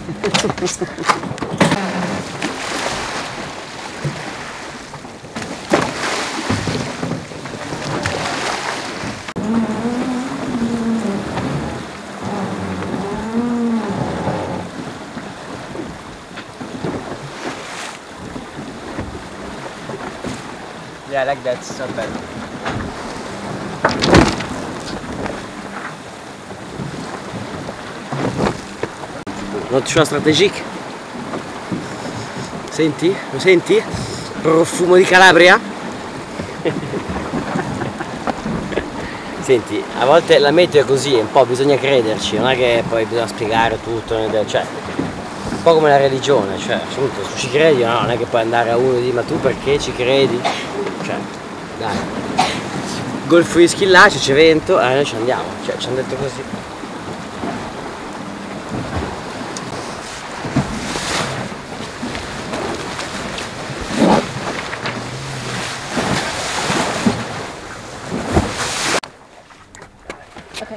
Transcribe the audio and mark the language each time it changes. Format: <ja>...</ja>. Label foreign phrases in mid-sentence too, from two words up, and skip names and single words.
<en>Yeah, I like that, it's not bad.</en> <fr>Not choix stratégique.</fr> <it>Senti? Lo senti? Profumo di Calabria? Senti, a volte la meteo è così, un po' bisogna crederci, non è che poi bisogna spiegare tutto, cioè, un po' come la religione, cioè, appunto, tu ci credi o no? Non è che puoi andare a uno e dire ma tu perché ci credi? Cioè, dai. Golfo di Schillaci, c'è vento, noi ci andiamo, cioè, ci hanno detto così. Okay.</it>